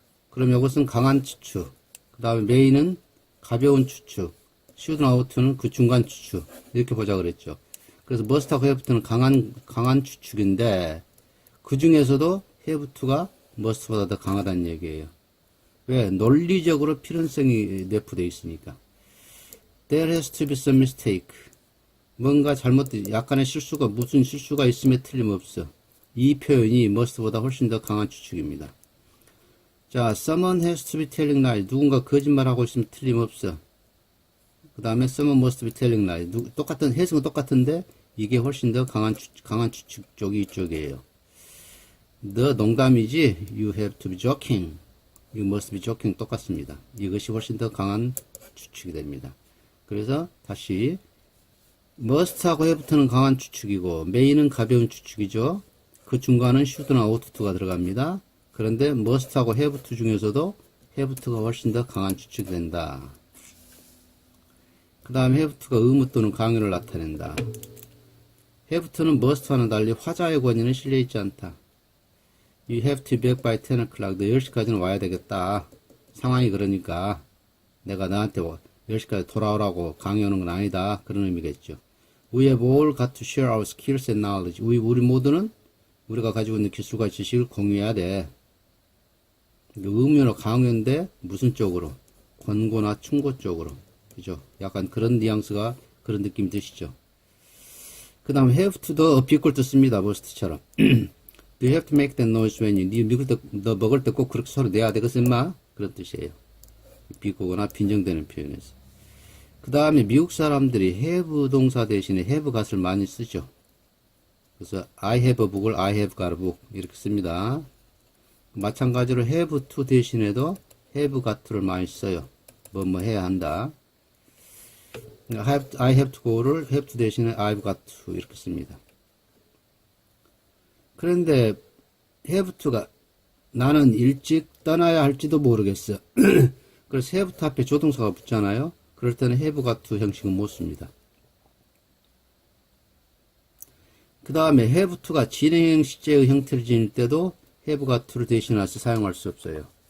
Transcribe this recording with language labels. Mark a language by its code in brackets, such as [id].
[ko] 그럼 이것은 강한 추측, 그 다음에 may는 가벼운 추측, should나 ought는 그 중간 추측 이렇게 보자 그랬죠. 그래서 must하고 have to는 강한 추측인데 그 중에서도 have to가 must보다 더 강하다는 얘기예요. 왜? 논리적으로 필연성이 내포되어 있으니까. [en] There has to be some mistake. [ko] 뭔가 약간의 실수가, 무슨 실수가 있음에 틀림없어. 이 표현이 must보다 훨씬 더 강한 추측입니다. [en] 자, someone has to be telling lies. [ko] 누군가 거짓말하고 있으면 틀림없어. 그 다음에 [en] someone must be telling lies. [ko] 똑같은, 해석은 똑같은데, 이게 훨씬 더 강한 추측 쪽이 이쪽이에요. [en] The [ko] 농담이지, [en] you have to be joking. You must be joking [ko] 똑같습니다. 이것이 훨씬 더 강한 추측이 됩니다. 그래서 다시 must하고 have는 강한 추측이고 may는 가벼운 추측이죠. 그 중간은 should나 ought to가 들어갑니다. 그런데 must하고 have to 중에서도 have to가 훨씬 더 강한 추측이 된다. 그 다음에 have to가 의무 또는 강요를 나타낸다. have to는 must와는 달리 화자의 권위는 실려있지 않다. [en] You have to be back by 10 o'clock. [ko] 너 10시까지는 와야 되겠다. 상황이 그러니까 내가 너한테 10시까지 돌아오라고 강요하는 건 아니다. 그런 의미겠죠. [en] We have all got to share our skills and knowledge. [ko] 우리 모두는 우리가 가지고 있는 기술과 지식을 공유해야 돼. 의무나 강요인데 무슨 쪽으로? 권고나 충고 쪽으로. 그죠? 약간 그런 뉘앙스가 그런 느낌이 드시죠? 그 다음 have to도 비꼴도 씁니다. must처럼. [en] You have to make that noise when [ko] 너 먹을 때 꼭 그렇게 소리 내야 되겠어, 인마? 그런 뜻이에요. 비꼬거나 빈정되는 표현에서. 그 다음에 미국 사람들이 have 동사 대신에 have got을 많이 쓰죠. 그래서 [en] I have a book을 I have got a book [ko] 이렇게 습니다. 마찬가지로 have to 대신에도 have got를 많이 써요. 뭐 해야 한다. [en] I have to go를 have to [ko] 대신에 [en] I've got to [ko] 이렇게 씁니다. 그런데 have to가 나는 일찍 떠나야 할지도 모르겠어. 그래서 have to 앞에 조동사가 붙잖아요. 그럴 때는 have got to 형식은 못 씁니다. 그 다음에 have to가 진행형 시제의 형태를 지닐 때도 have got to를 대신해서 사용할 수 없어요.